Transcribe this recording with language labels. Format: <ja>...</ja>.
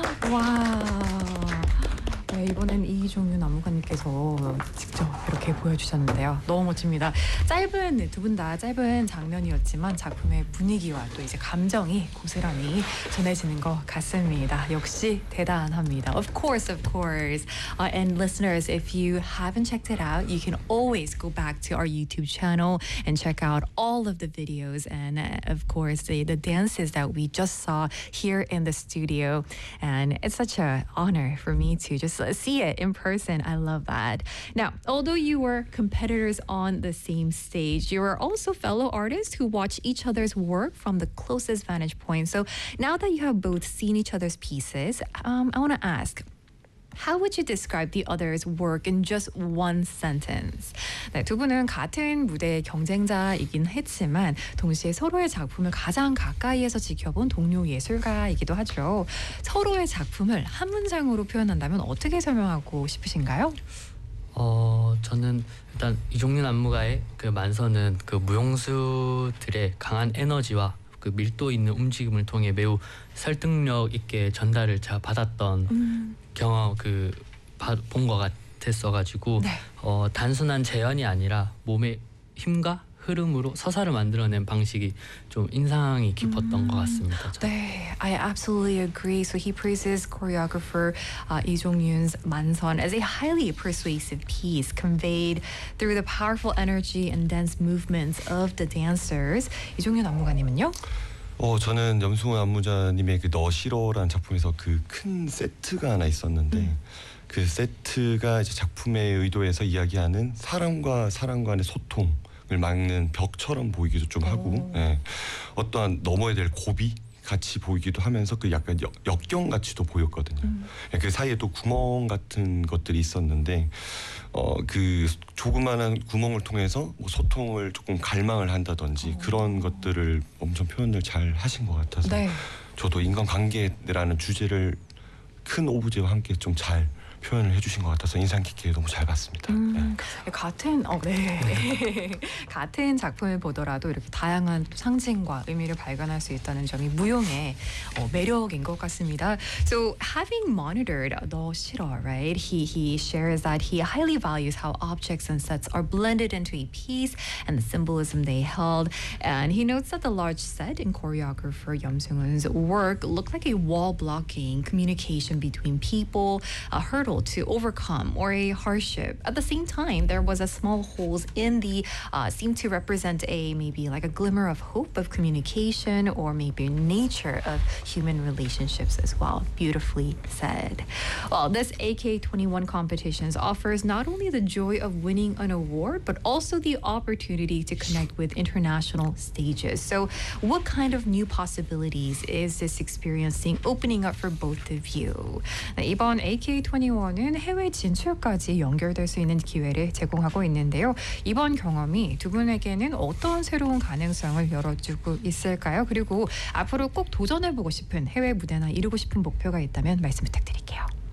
<ko>와, 네, 이번엔 이종유 나무가님께서 직접 이렇게 보여주셨는데요. 너무 멋집니다. 짧은, 두 분 다 짧은 장면이었지만 작품의 분위기와 또 이제 감정이 고스란히 전해지는 것 같습니다. 역시 대단합니다.</ko> <en>Of course, of course. And listeners, if you haven't checked it out, you can always go back to our YouTube channel and check out all of the videos and of course the dances that we just saw here in the studio. And it's such an honor for me to just see it in person. I love that. Now, although you were competitors on the same stage, you are also fellow artists who watch each other's work from the closest vantage point. So now that you have both seen each other's pieces, I want to ask, how would you describe the other's work in just one sentence?</en> <ko>네, 두 분은 같은 무대 경쟁자이긴 했지만 동시에 서로의 작품을 가장 가까이에서 지켜본 동료 예술가이기도 하죠. 서로의 작품을 한 문장으로 표현한다면 어떻게 설명하고 싶으신가요? 저는 일단 이종윤 안무가의 그 만선은 그 무용수들의 강한 에너지와 그 밀도 있는 움직임을 통해 매우 설득력 있게 전달을 제가 받았던 경험 그 본 것 같았어가지고 네. 단순한 재현이 아니라 몸의 힘과 흐름으로 서사를 만들어낸 방식이 좀 인상이 깊었던 것 같습니다. 저는. 네,</ko> <en>I absolutely agree. So he praises choreographer Lee Jong-yoon's Manson as a highly persuasive piece conveyed through the powerful energy and dense movements of the dancers.</en> <ko>이종윤 안무가님은요? 저는 염승원 안무자님의 그 너시러라는 작품에서 그 큰 세트가 하나 있었는데 그 세트가 이제 작품의 의도에서 이야기하는 사람과 사람 간의 소통을 막는 벽처럼 보이기도 좀 하고 예. 어떠한 넘어야 될 고비 같이 보이기도 하면서 그 약간 역경 같이도 보였거든요. 그 사이에 또 구멍 같은 것들이 있었는데 그 조그만한 구멍을 통해서 뭐 소통을 조금 갈망을 한다든지 그런 것들을 엄청 표현을 잘 하신 것 같아서 네. 저도 인간관계라는 주제를 큰 오브제와 함께 좀 잘 표현을 해주신 것 같아서 인상 깊게 너무 잘 봤습니다. 네. 같은 작품을 보더라도 이렇게 다양한 상징과 의미를 발견할 수 있다는 점이 무용의 매력인 것 같습니다.</ko> <en>So having monitored the Shiro, right? He shares that he highly values how objects and sets are blended into a piece and the symbolism they held. And he notes that the large set in choreographer Yeom Seung-hoon's work looked like a wall blocking communication between people, a hurdle to overcome or a hardship. At the same time, there was a small holes in the seemed to represent a maybe like a glimmer of hope of communication or maybe nature of human relationships as well. Beautifully said. Well, this AK21 competitions offers not only the joy of winning an award but also the opportunity to connect with international stages. So what kind of new possibilities is this experiencing opening up for both of you?</en> <ko>이번 AK21 이번은 해외 진출까지 연결될 수 있는 기회를 제공하고 있는데요. 이번 경험이 두 분에게는 어떤 새로운 가능성을 열어주고 있을까요? 그리고 앞으로 꼭 도전해보고 싶은 해외 무대나 이루고 싶은 목표가 있다면 말씀 부탁드릴게요.</ko>